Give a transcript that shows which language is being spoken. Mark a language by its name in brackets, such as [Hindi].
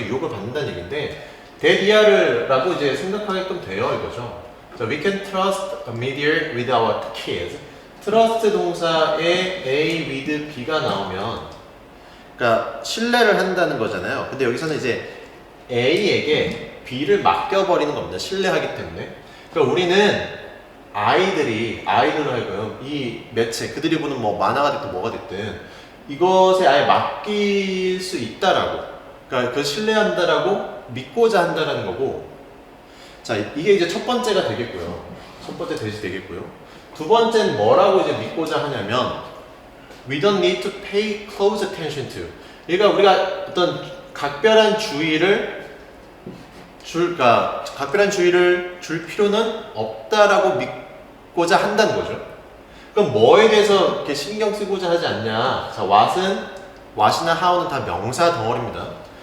[Korean] 유혹을 받는다는 얘기인데 대디아르라고 이제 생각하게끔 돼요. 이거죠. [English] 자, we can trust a media with our kids. [Korean] trust 동사에 A with B가 나오면 그러니까 신뢰를 한다는 거잖아요. 근데 여기서는 이제 A에게 B를 맡겨버리는 겁니다. 신뢰하기 때문에. 그러니까 우리는 아이들로 하여금 이 매체, 그들이 보는 뭐 만화가 됐든 뭐가 됐든 이것에 아예 맡길 수 있다라고, 그러니까 그 신뢰한다라고 믿고자 한다라는 거고. 자, 이게 이제 첫 번째가 되겠고요. 첫 번째 대시 되겠고요. 두 번째는 뭐라고 이제 믿고자 하냐면 [English] we don't need to pay close attention to. [Korean] 그러니까 우리가 어떤 각별한 주의를 줄 필요는 없다라고 믿고자 한다는 거죠. 그럼 뭐에 대해서 이렇게 신경 쓰고자 하지 않냐? 자, what이나 how는 다 명사 덩어리입니다.